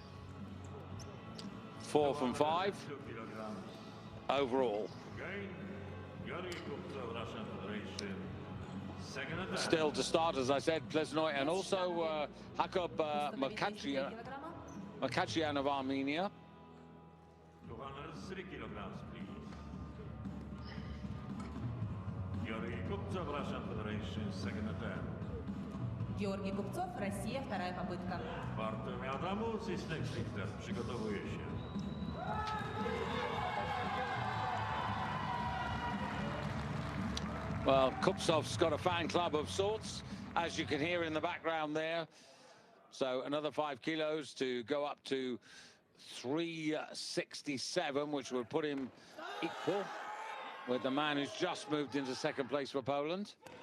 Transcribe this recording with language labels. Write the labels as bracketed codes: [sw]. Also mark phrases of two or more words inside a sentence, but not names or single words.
[en] 4 from 5 overall. Still to start, as I said, Plesnoy and also Jakub Makachian of Armenia. [ru] Георгий Купцов, Россия, вторая попытка. [pl] Bartłomiej Adamus i Snatch przygotowuje się. [en] Well, Kupcov's got a fan club of sorts, as you can hear in the background there. So another 5 kilos to go up to 367, which would put him equal with the man who's just moved into second place for Poland.